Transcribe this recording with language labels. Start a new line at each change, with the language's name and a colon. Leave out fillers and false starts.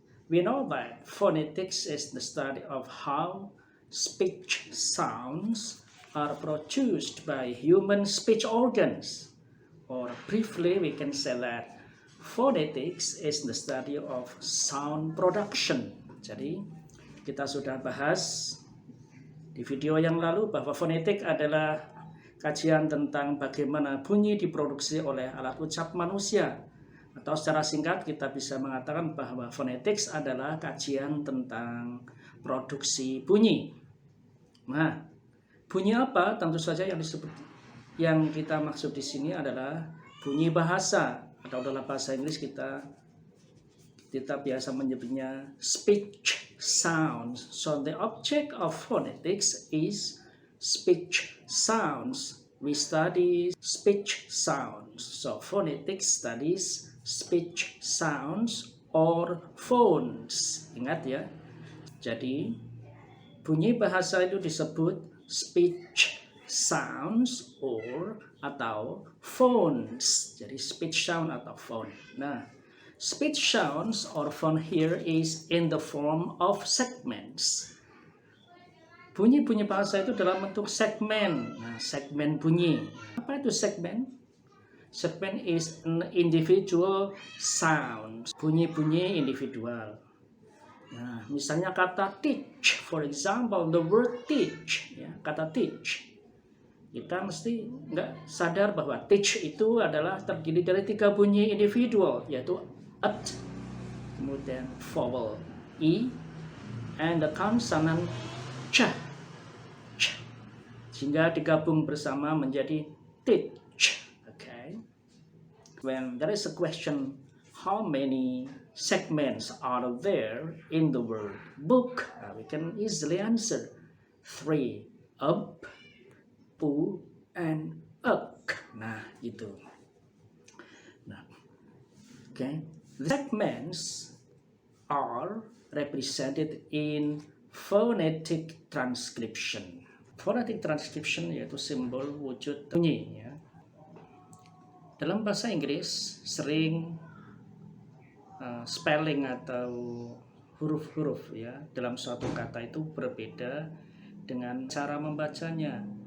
English: We know that phonetics is the study of how speech sounds are produced by human speech organs. Or briefly we can say that phonetics is the study of sound production.
Indonesian: Jadi kita sudah bahas di video yang lalu bahwa fonetik adalah kajian tentang bagaimana bunyi diproduksi oleh alat ucap manusia. Atau secara singkat kita bisa mengatakan bahwa phonetics adalah kajian tentang produksi bunyi. Nah, bunyi apa? Tentu saja yang kita maksud di sini adalah bunyi bahasa, atau dalam bahasa Inggris kita biasa menyebutnya speech sounds.
English: So the object of phonetics is speech sounds. We study speech sounds. So phonetics studies speech sounds or phones.
Indonesian: Ingat ya. Jadi bunyi bahasa itu disebut speech sounds atau phones. Jadi speech sound atau phone.
English: Nah, speech sounds or phone here is in the form of segments.
Indonesian: Bunyi-bunyi bahasa itu dalam bentuk segmen. Nah, segmen bunyi. Apa itu segmen?
English: Segmen is an individual sound.
Indonesian: Bunyi-bunyi individual. Nah, misalnya kata teach,
English: for example, the word teach,
Indonesian: ya, kata teach. Kita mesti nggak sadar bahwa teach itu adalah terdiri dari 3 bunyi individual, yaitu at, kemudian vowel i,
English: and the consonant ch,
Indonesian: sehingga digabung bersama menjadi teach.
English: Okay. When there is a question, how many segments are there in the word book? We can easily answer 3, up, pu, and uk.
Indonesian: Nah, itu.
English: Nah, okay. The segments are represented in phonetic transcription.
Indonesian: Phonetic transcription yaitu simbol wujud bunyi. Ya. Dalam bahasa Inggris sering spelling atau huruf-huruf ya dalam suatu kata itu berbeda dengan cara membacanya.